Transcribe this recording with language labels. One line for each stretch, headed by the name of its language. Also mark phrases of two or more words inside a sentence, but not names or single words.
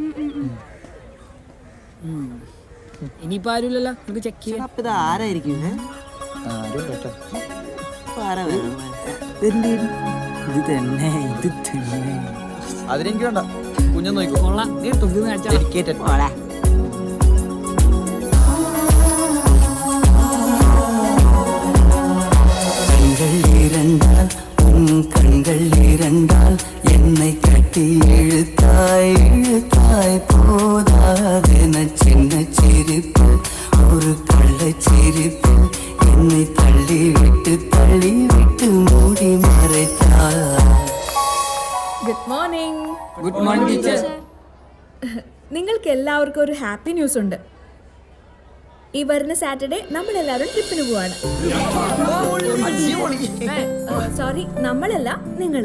Malayalam: ഇനിയിപ്പോ ആരുമില്ലല്ലോ, നമുക്ക് ചെക്ക് ചെയ്യാം. ഇത് ആരായിരിക്കും? അതിനെനിക്ക് വേണ്ട, കുഞ്ഞു നോക്കോ. നീ തുറന്ന് കാണിച്ചാ.
Tamil: கண்கள் இரண்டால் என்னை கட்டி இழுத்தாய் இழுத்தாய் போதாதென சின்ன சிரிப்பு ஒரு கள்ளச் சிரிப்பு என்னை தள்ளி விட்டு மூடி மறைத்தாய்.
English: good morning. good morning teacher.
Malayalam: നിങ്ങൾക്ക് എല്ലാവർക്കും ഒരു
English: happy news
Malayalam: ഉണ്ട്. ഈ വരുന്ന സാറ്റർഡേ നമ്മളെല്ലാവരും ട്രിപ്പിന് പോവാണ്. സോറി, നമ്മളല്ല, നിങ്ങള്.